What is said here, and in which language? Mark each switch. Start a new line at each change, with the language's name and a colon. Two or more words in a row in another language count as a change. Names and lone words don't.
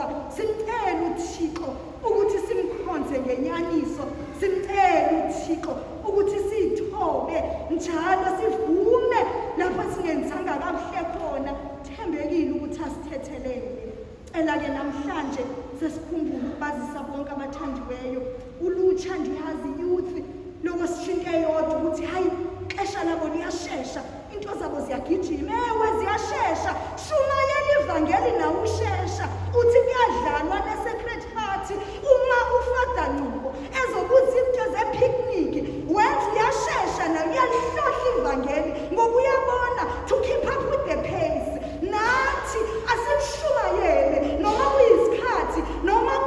Zulu: Simcele uThixo ukuthi simkhonze ngenyaniso, simcele uThixo ukuthi siyithobe njalo, sivume lapho singenzanga kakuhle khona, thembekile ukuthi asithethelele.
Xhosa: Cela-ke namhlanje sesikhumbule ukubazisa bonke abathandiweyo, ulutsha, ndiyazi youth, loko sishinto eyodwa ukuthi hayi ixesha labo liyashesha, into zabo ziyagijima. Ewe ziyashesha, shumayela ivangeli nawe ushesha. Uthi kuyadlalwa ne-
English: secret party,
Xhosa: uma uFada Ncube ezobuza into ze-picnic, wenza uyashesha nawe uyalihlohla ivangeli, ngoba uyabona
English: to keep up with the pace.
Xhosa: Nathi asimshumayele noma kuyisikhathi noma